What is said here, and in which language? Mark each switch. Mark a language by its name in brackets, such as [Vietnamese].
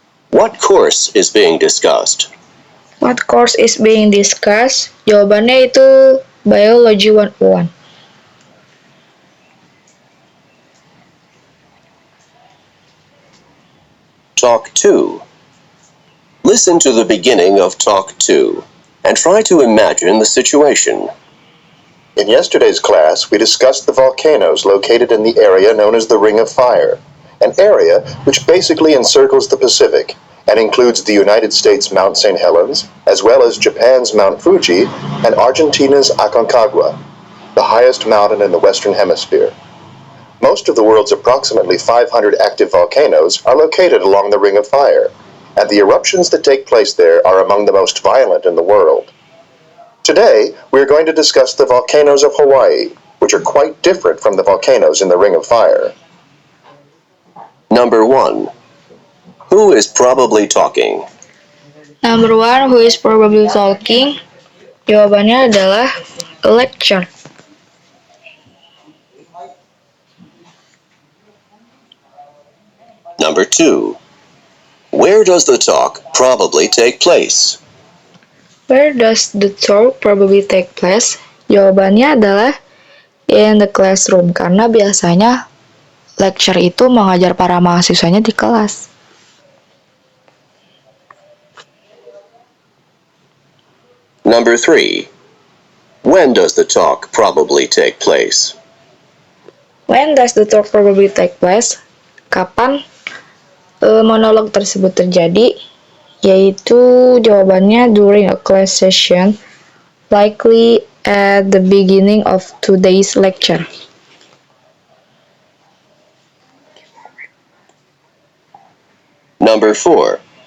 [English] What course is being discussed? What course is being discussed? [Indonesian] Jawabannya itu Biology 101. [English] Talk 2. Listen to the beginning of Talk 2 and try to imagine the situation. In yesterday's class, we discussed the volcanoes located in the area known as the Ring of Fire, an area which basically encircles the Pacific and includes the United States' Mount St. Helens, as well as Japan's Mount Fuji and Argentina's Aconcagua, the highest mountain in the Western Hemisphere. Most of the world's approximately 500 active volcanoes are located along the Ring of Fire, and the eruptions that take place there are among the most violent in the world. Today, we are going to discuss the volcanoes of Hawaii, which are quite different from the volcanoes in the Ring of Fire. Number 1. Who is probably talking? Number 1, who is probably talking? [Indonesian] Jawabannya adalah [English] a lecture. Number 2. Where does the talk probably take place? Where does the talk probably take place? [Indonesian] Jawabannya adalah [English] in the classroom, [Indonesian] karena biasanya lecture itu mengajar para mahasiswanya di kelas. [English] Number 3. When does the talk probably take place? When does the talk probably take place? [Indonesian] Kapan monolog tersebut terjadi? Yaitu jawabannya [English] during a class session, likely at the beginning of today's lecture. Number 4.